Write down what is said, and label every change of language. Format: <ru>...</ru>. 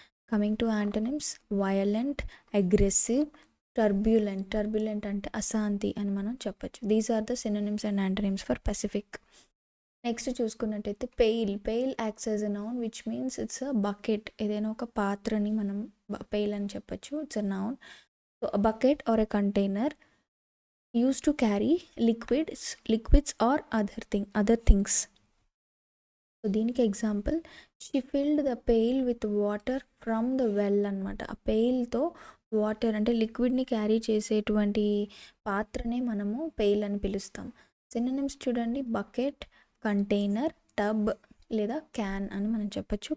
<en>Coming to antonyms, violent, aggressive, turbulent.</en> <te>Turbulent అంటే అశాంతి అని మనం చెప్పచ్చు.</te> <en>These are the synonyms and antonyms for pacific. Next</en> <te>చూసుకున్నట్టయితే</te> <en>Pail. Pail acts as a noun which means it's a bucket.</en> <te>ఏదైనా ఒక పాత్రని మనం పెయిల్ అని చెప్పచ్చు.</te> <en>It's a noun. So a bucket or a container used to carry liquids or other things. So దీనికి example, she filled the pail with water from the well</en> <te>అనమాట. ఆ పెయిల్తో water అంటే లిక్విడ్ని క్యారీ చేసేటువంటి పాత్రనే మనము పెయిల్ అని పిలుస్తాం. సినోనిమ్స్ చూడండి, bucket, container, tub లేదా క్యాన్ అని మనం చెప్పచ్చు.</te>